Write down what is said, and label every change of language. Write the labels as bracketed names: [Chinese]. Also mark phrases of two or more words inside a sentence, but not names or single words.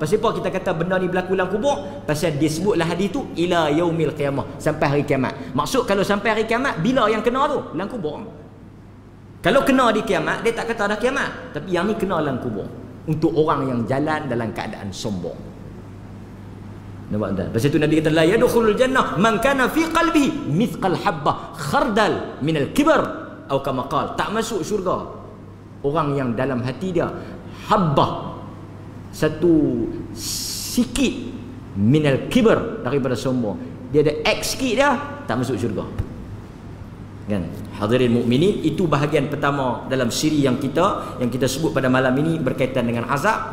[Malay] Pasal apa kita kata benda ni berlaku dalam kubur? Pasal dia sebutlah hadis tu [Arabic] إلى يوم القيامة, [Malay] sampai hari kiamat. Maksud kalau sampai hari kiamat, bila yang kena tu? Dalam kubur. Kalau kena di kiamat, dia tak kata ada kiamat, tapi yang ni kena dalam kubur. Untuk orang yang jalan dalam keadaan sombong. Nampak tak? Pasal itu Nabi kata [Arabic] لا يدخل الجنة من كان في قلبه مثقال حبة خردل من الكبر atau كما قال, [Malay] tak masuk syurga orang yang dalam hati dia habbah, satu sikit [Arabic] من الكبر, [Malay] daripada sombong. Dia ada X sikit dia, tak masuk syurga. Kan? Hadirin mukminin, itu bahagian pertama dalam siri yang kita sebut pada malam ini berkaitan dengan azab.